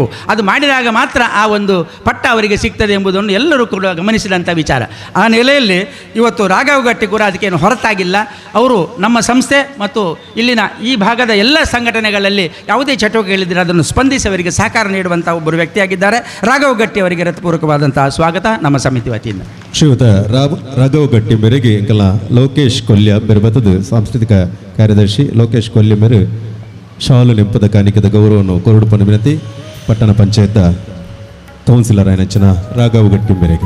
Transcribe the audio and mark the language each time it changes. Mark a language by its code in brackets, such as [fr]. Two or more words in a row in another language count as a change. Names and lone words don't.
[kn] ಅದು ಮಾಡಿದಾಗ ಮಾತ್ರ ಆ ಒಂದು ಪಟ್ಟ ಅವರಿಗೆ ಸಿಗ್ತದೆ ಎಂಬುದನ್ನು ಎಲ್ಲರೂ ಕೂಡ ಗಮನಿಸಿದಂಥ ವಿಚಾರ. ಆ ನೆಲೆಯಲ್ಲಿ ಇವತ್ತು ರಾಘವಗಟ್ಟಿ ಕೂಡ ಅದಕ್ಕೇನು ಹೊರತಾಗಿಲ್ಲ. ಅವರು ನಮ್ಮ ಸಂಸ್ಥೆ ಮತ್ತು ಇಲ್ಲಿನ ಈ ಭಾಗದ ಎಲ್ಲ ಸಂಘಟನೆಗಳಲ್ಲಿ ಯಾವುದೇ ಚಟುವಟಿಕೆಗಳಿದ್ದರೆ ಅದನ್ನು ಸ್ಪಂದಿಸಿ ಅವರಿಗೆ ಸಹಕಾರ ನೀಡುವಂಥ ಒಬ್ಬರು ವ್ಯಕ್ತಿಯಾಗಿದ್ದಾರೆ. ರಾಘವಗಟ್ಟಿ ಅವರಿಗೆ ಹೃತ್ಪೂರ್ವಕವಾದಂತಹ ಸ್ವಾಗತ ನಮ್ಮ ಸಮಿತಿ ವತಿಯಿಂದ. [tcy] ಶ್ರೀಯುತ ರಾಘವಗಟ್ಟಿ ಮೇರೆಗೆ ಎಂಕಲ ಲೋಕೇಶ್ ಕೊಲ್ಯ ಬೆರಬತದ ಸಾಂಸ್ಕೃತಿಕ ಕಾರ್ಯದರ್ಶಿ ಲೋಕೇಶ್ ಕೊಲ್ಯ ಮೇರೆ ಶಾಲು ನೆಂಪದ ಕಾಣಿಕದ ಗೌರವವನ್ನು ಕೊರಡು ಪನ ವಿನಂತಿ ಪಟ್ಟಣ ಪಂಚಾಯತ್ ಕೌನ್ಸಿಲರ್ ಆಯ್ನಂಚಿನ ರಾಘವ್ ಗಟ್ಟಿ ಮೇರೆಗೆ